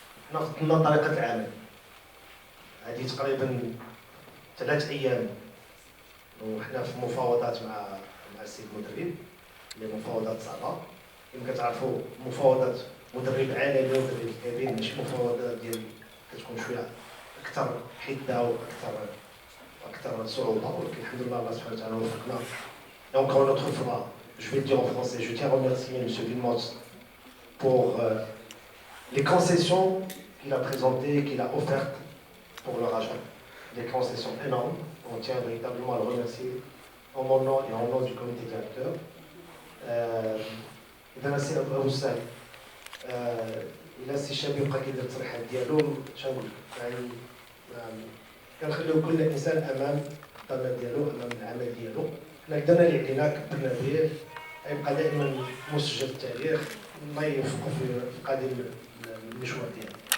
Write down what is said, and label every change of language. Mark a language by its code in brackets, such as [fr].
[ar] حنا خدمنا طريقه العمل هذه تقريبا 3 أيام وحنا في مفاوضات مع السيد المدرب، اللي مفاوضات صعبه. يمكن تعرفوا مفاوضات مدرب عالمي ومدرب كبير ماشي مفاوضات ديال كتكون شويه اكثر حده واكثر صعوبه، ولكن الحمد لله الله سبحانه وتعالى وفقنا. دونك [fr] on retrouve je vais le dire en français, je tiens à remercier M. Villemot pour les concessions qu'il a présentées, qu'il a offertes pour le Raja. Des concessions énormes. On tient véritablement à le remercier en mon nom et en nom du comité directeur. [ar] إذا نسي أبو سعد إلا سي الشاب يبقى كيدير التصريحات ديالو شنقول يعني كنخليو كل إنسان أمام الطلب ديالو أمام العمل ديالو. حنا درنا اللي علينا كبرنا به غيبقى دائما مسجل في التاريخ الله يوفقه في قادم المشوار ديالو.